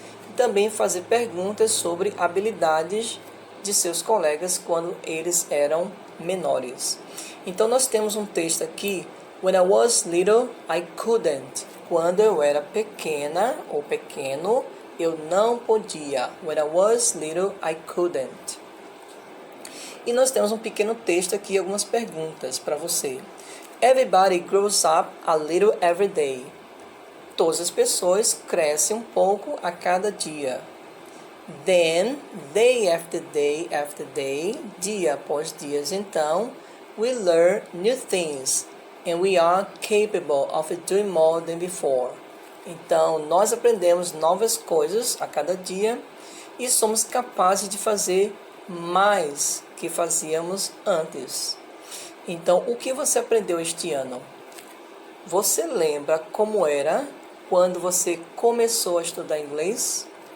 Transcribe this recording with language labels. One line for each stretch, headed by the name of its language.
Portuguese: E também fazer perguntas sobre habilidades de seus colegas quando eles eram menores. Então, nós temos um texto aqui,
English: When I was little, I couldn't.
Portuguese: Quando eu era pequena ou pequeno, eu não podia.
English: When I was little, I couldn't.
Portuguese: E nós temos um pequeno texto aqui, algumas perguntas para você.
English: Everybody grows up a little every day.
Portuguese: Todas as pessoas crescem um pouco a cada dia.
English: Then, day after day,
Portuguese: dia após dia, então,
English: we learn new things and we are capable of doing more than before.
Portuguese: Então, nós aprendemos novas coisas a cada dia e somos capazes de fazer mais que fazíamos antes. Então, o que você aprendeu este ano? Você lembra como era quando você começou a estudar inglês?